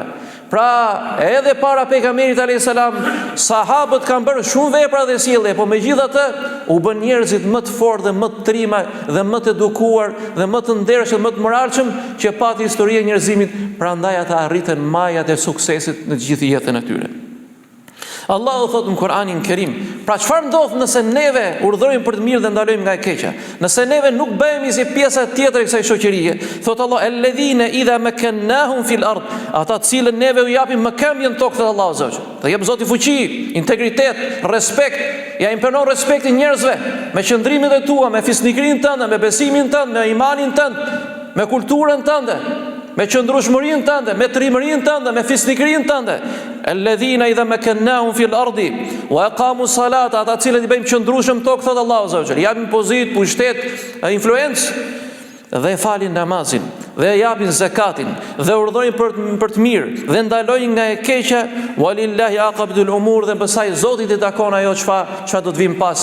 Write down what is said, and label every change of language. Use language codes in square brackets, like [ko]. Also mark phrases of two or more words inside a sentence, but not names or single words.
[sq] Pra, edhe para pejgamberit [ar] عليه السلام, [sq] sahabët kanë bërë shumë vepra dhe sjellje, por megjithatë u bën njerëzit më të fortë dhe më të trima dhe më të edukuar dhe më të ndershëm, më të moralshëm që pati historia e njerëzimit, prandaj ata arritën majat e suksesit në të gjithë jetën e tyre. Allahu thotë në Kur'anin Kerim, pra çfarë ndodh nëse neve urdhërojmë për të mirë dhe ndalojmë nga e keqja? Nëse neve nuk bëhemi si pjesa tjetër e kësaj shoqërie, thotë Allah, [ar] الذين إذا مكناهم في الأرض, [sq] ata të cilën neve u japim mëkëmbje në tokë, thotë Allahu Azza. Dhe jep Zoti fuqi, integritet, respekt, ja imponon respektin njerëzve me qëndrimin e tua, me fisnikrinë tënde, me besimin tënd, me imanin tënd, me kulturën tënde, me qëndrueshmërinë tënde, me trimërinë tënde, me fisnikrinë tënde. [ar] الذين إذا مكناهم في الأرض وأقاموا الصلاة, [sq] ata cilët i bëjmë qëndrueshëm tokë, thot Allahu [ar] عز وجل, [sq] japin pozitë, pushtet, influencë dhe falin namazin, dhe japin zakatin, dhe urdhërojnë për të mirë, dhe ndalojnë nga e keqja, [ar] ولله عاقبة الأمور, [sq] dhe pastaj Zoti i takon ajo çfarë do të vim pas.